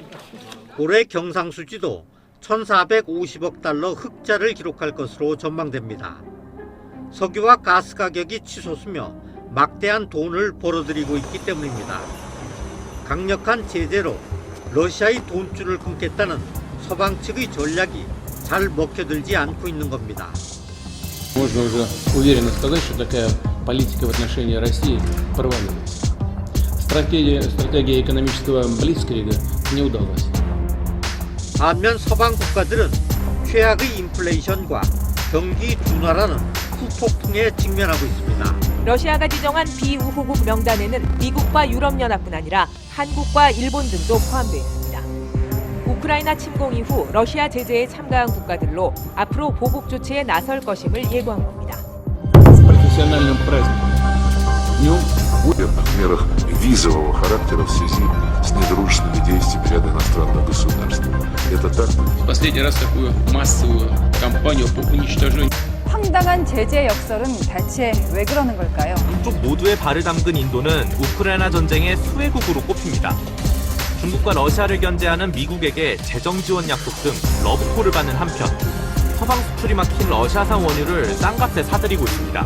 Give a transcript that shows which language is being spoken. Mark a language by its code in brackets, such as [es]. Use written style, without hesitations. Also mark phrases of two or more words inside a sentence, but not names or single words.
[ko] 올해 경상수지도 1,450억 달러 흑자를 기록할 것으로 전망됩니다. 석유와 가스 가격이 치솟으며 막대한 돈을 벌어들이고 있기 때문입니다. 강력한 제재로 러시아의 돈줄을 끊겠다는 서방 측의 전략이 잘 먹혀들지 않고 있는 겁니다. [ru] Можно уже уверенно сказать, что такая политика в отношении России провалилась. Стратегия экономического блицкрига не удалась. [ko] 반면 서방 국가들은 최악의 인플레이션과 경기 둔화라는 후폭풍에 직면하고 있습니다. 러시아가 지정한 비우호국 명단에는 미국과 유럽연합뿐 아니라 한국과 일본 등도 포함되어 있습니다. 우크라이나 침공 이후 러시아 제재에 참가한 국가들로 앞으로 보복 조치에 나설 것임을 예고한 겁니다. [ru] Профессиональным праздником. Днем о мерах визового характера в связи с недружественными действиями ряда иностранных государств. Это так? В последний раз такую массовую кампанию по уничтожению. [ko] 황당한 제재 역설은 대체 왜 그러는 걸까요? 양쪽 모두의 발을 담근 인도는 우크라이나 전쟁의 수혜국으로 꼽힙니다. 중국과 러시아를 견제하는 미국에게 재정 지원 약속 등 러브콜을 받는 한편 서방 수출이 막힌 러시아산 원유를 싼값에 사들이고 있습니다.